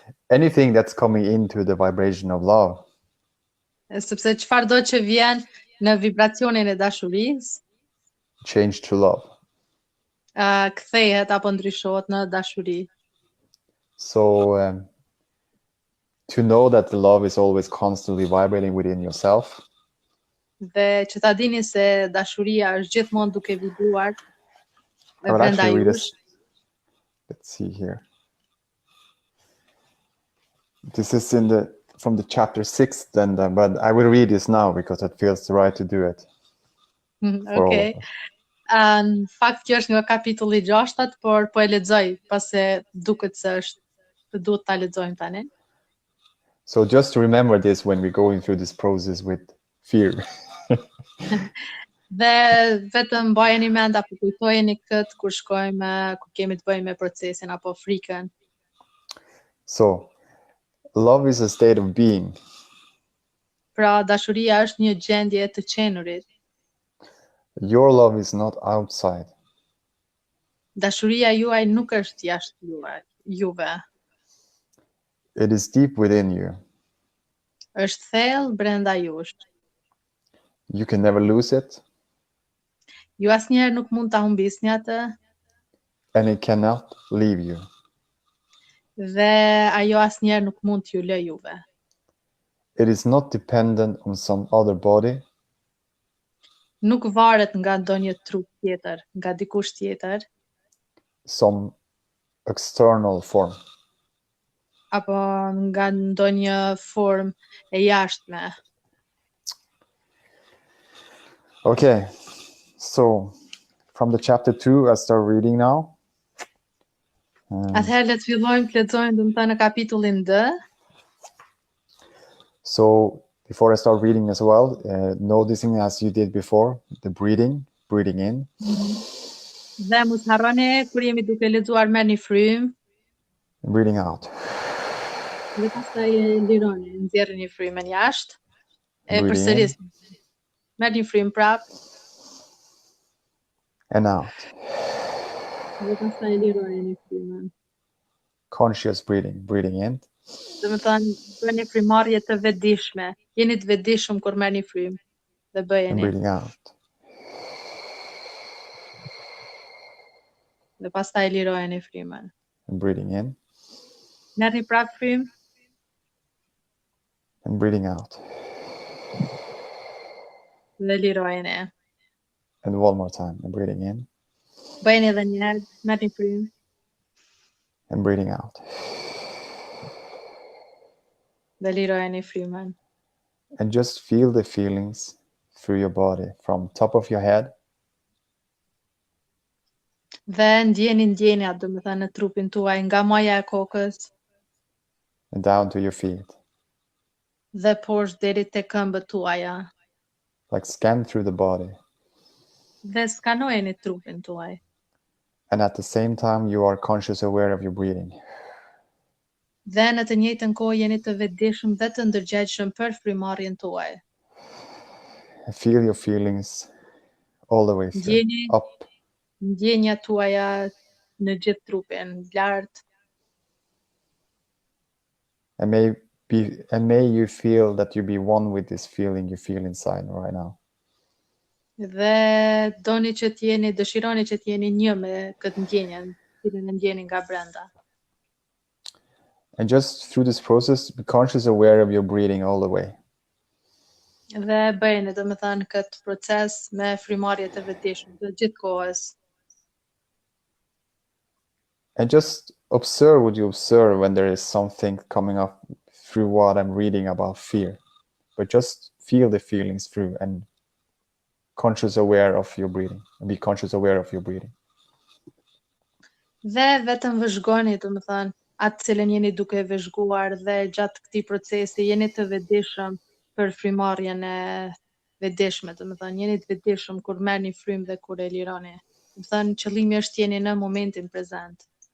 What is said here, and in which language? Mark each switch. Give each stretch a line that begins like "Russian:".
English: anything that's coming into the vibration of love,
Albanian: sepse çfarëdo që vjen në vibracionin e dashurisë,
English: change to love.
Albanian: Kthehet apo ndryshohet në dashuri.
English: So to know that the love is always constantly vibrating within yourself.
Albanian: Dhe që ta dini se dashuria është gjithmonë duke vibruar
English: I will
Albanian: brenda
English: actually read
Albanian: jush.
English: this. Let's see here. This is from the chapter 6, but I will read this now because it feels right to do it. for all Okay. of us.
Albanian: Në fakt kjo është nga kapitulli 6, por po e lexoj pase duket se duhet ta lexojmë tani.
English: So just to remember this when we're going through this process with fear.
Albanian: Dhe vetëm mbajeni mend apo kujtojeni këtë kur shkojmë, kur kemi të bëjmë me procesin apo frikën.
English: So love is a state of being.
Albanian: Pra dashuria është një gjendje të qenurit.
English: Your love is not outside.
Albanian: Dashuria juaj nuk është jashtë juve.
English: It is deep within you.
Albanian: Është thellë brenda jush.
English: You can never lose it,
Albanian: Ju asnjëherë nuk mund ta humbisni atë
English: and it cannot leave you.
Albanian: dhe ajo asnjëherë nuk mund t'ju lë juve.
English: It is not dependent on some other body,
Albanian: Nuk varet nga ndonjë trup tjetër, nga dikush tjetër,
English: some external form.
Albanian: apo nga ndonjë formë e jashtme.
English: Okay, so from the chapter 2, I start reading now.
Albanian: Atëherë le të fillojmë të lexojmë domethënë në kapitullin D.
English: So before I start reading as well, noticing as you did before, the breathing in,
Albanian: Dhe mos harroni kur jemi duke lexuar merrni frymë
English: and breathing out,
Albanian: dhe pastaj e lironi, nxjerrni frymën jashtë. E
English: breathing in
Albanian: përsërisni. Merrni frymë prap
English: and out.
Albanian: dhe pastaj lironi frymën.
English: Conscious breathing in
Albanian: Domethënë bëni frymëmarrje të vetëdijshme. Jeni të vetëdijshëm kur merrni frymë dhe
English: and
Albanian: bëjeni.
English: breathing out.
Albanian: Dhe pastaj lirojeni frymën.
English: And breathing in
Albanian: Merrni prap frymë
English: and breathing out.
Albanian: dhe lirojeni.
English: And one more time, and breathing in
Albanian: Bëjeni edhe një herë, merrni frymë
English: and breathing out.
Albanian: dhe lirojeni frymën.
English: And just feel the feelings through your body from top of your head
Albanian: Dhe ndjenjat, domethënë në trupin tuaj, nga maja e kokës
English: and down to your feet.
Albanian: dhe poshtë deri te këmbët tuaja.
English: Like scan through the body.
Albanian: Dhe skanojeni trupin tuaj.
English: And at the same time, you are conscious aware of your breathing.
Albanian: Dhe në të njëjtën kohë jeni të vetëdijshëm dhe të ndërgjegjshëm për frymëmarrjen tuaj.
English: And feel your feelings all the way through,
Albanian: Ndjeni
English: up
Albanian: ndjenjat tuaja në gjithë trupin, lart,
English: and may you feel that you be one with this feeling you feel inside right now.
Albanian: dhe dëshironi që të jeni një me këtë ndjenjen, cilën e ndjeni nga brenda.
English: And just through this process, be conscious aware of your breathing all the way.
Albanian: Dhe bëjeni, domethënë, këtë proces me frymëmarrje të vetëdijshme të gjithë kohës.
English: And just observe what you observe when there is something coming up through what I'm reading about fear. But just feel the feelings through and conscious aware of your breathing. And be conscious aware of your breathing.
Albanian: Dhe vetëm vëzhgoni, domethënë, atë cilën jeni duke vëzhguar dhe gjatë këtij procesi jeni të vetëdijshëm për frymëmarrjen e vetëdijshme, domethënë jeni të vetëdijshëm kur merrni frymë dhe kur e lironi. Domethënë qëllimi është jeni në momentin prezent.